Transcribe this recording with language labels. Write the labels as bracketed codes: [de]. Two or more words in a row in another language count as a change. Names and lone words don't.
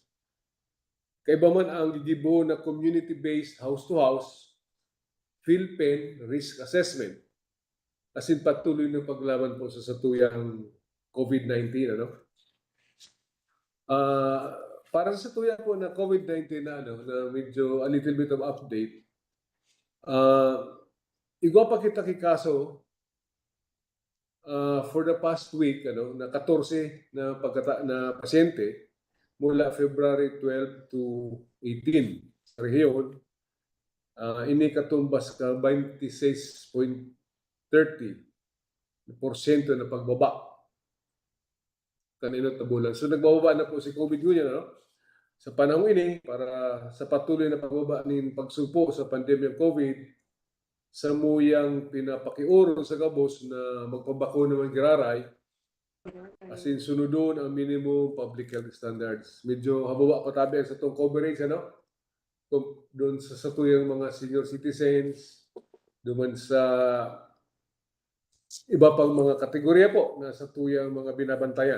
[bik] Kaiba man ang gigibo na [en] community-based house-to-house PhilPen risk assessment. [bik] As in [tl] patuloy ng paglaban [bik] po sa satuyang COVID-19. Para sa satuyang po na COVID-19 na medyo [en] a little bit of update, [bik] igwa pa kita kikaso [en] for the past week, [bik] na 14 na pasyente mula February 12 to 18 sa rehiyon, ini katumbas ka 26.30% na pagbaba kanino tabulan. So [tl] nagbababa na po [bik] si COVID yun, sa panahon ini para sa [tl] patuloy na pagbaba ng pagsugpo sa pandemya COVID, [bik] sa muyang pinapakiuro sa gabos na magpabako naman giraray, as in sunodon ang [en] minimum public health standards. [bik] Medyo hababa pa tabi sa itong coverage, doon sa tuyang mga senior citizens, duman sa iba pang mga kategorya po na sa tuyang mga binabantayan.